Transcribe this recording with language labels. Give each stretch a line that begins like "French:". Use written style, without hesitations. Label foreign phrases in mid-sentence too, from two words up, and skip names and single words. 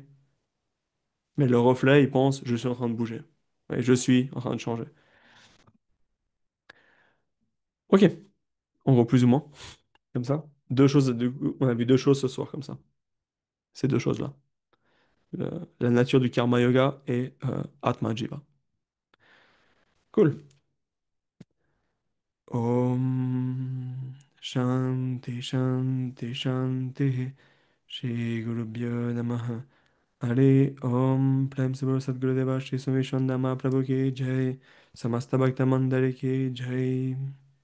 French: Mais le reflet, il pense je suis en train de bouger. Ouais, je suis en train de changer. Ok, en gros, plus ou moins, comme ça. On a vu deux choses ce soir comme ça. Ces deux choses-là. La nature du karma yoga et Atma Jiva. Cool.
Sanskrit: ॐ शान्ति शान्ति शान्ति श्री गुरु भ्यो नमः.
Hindi: Allez, ॐ प्रेम से बोलो सद्गुरुदेव श्री सोमी शान्दमा प्रभु की जय समस्त भक्त मंडली की जय Samasta Bhakta Mandali Ki Jai